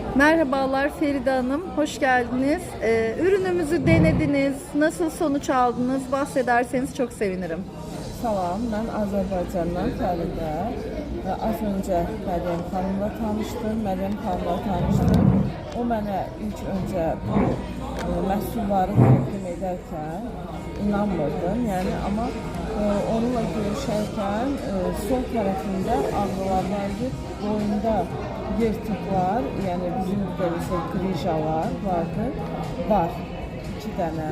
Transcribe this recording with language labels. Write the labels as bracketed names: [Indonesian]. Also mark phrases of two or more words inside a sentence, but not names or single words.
[Turkish] Merhabalar Feride Hanım, hoş geldiniz. Ürünümüzü denediniz, nasıl sonuç aldınız bahsederseniz çok sevinirim. [Azerbaijani] Salam, mən Azərbaycandan Fəridə və az öncə Məryəm xanımla tanışdım. Məryəm xanımla tanışdım. O mənə ilk öncə bu məhsulları təqdim edərkən inanmırdım. Yəni amma onunla görüşərkən sol tərəfində ağrılar vardı, boyunda yırtıqlar, yəni bizim ülkəmizdə grijalar vardı, var 2 dənə.